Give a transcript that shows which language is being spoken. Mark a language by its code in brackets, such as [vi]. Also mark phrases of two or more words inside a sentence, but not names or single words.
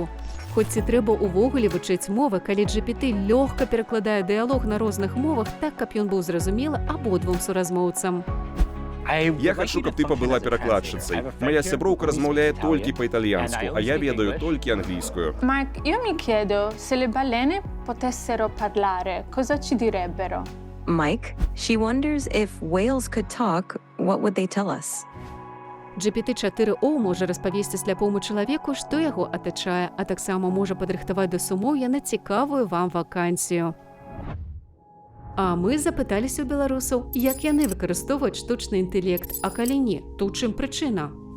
[be] Хоць ці трэба ўвогуле вучыць мовы, калі GPT лёгка перакладае дыялог на розных мовах так, каб ён быў зразумелы абодвум суразмоўцам. Я хочу, каб ты пабыла перакладчыцай. Моя сяброўка размаўляе толькі па-італьянску, а я ведаю толькі англійскую. [it] Mark, io mi chiedo se le balene potessero parlare, cosa ci direbbero? [en] Mike, she wonders if whales could talk, what would they tell us? [be] GPT-4o можа распавесці сляпому чалавеку, што яго атачае, а таксама можа падрыхтаваць да сумоўя на цікавую вам вакансію. А мы запыталіся ў беларусаў, як яны выкарыстоўваюць штучны інтэлект, а калі не, то ў чым прычына?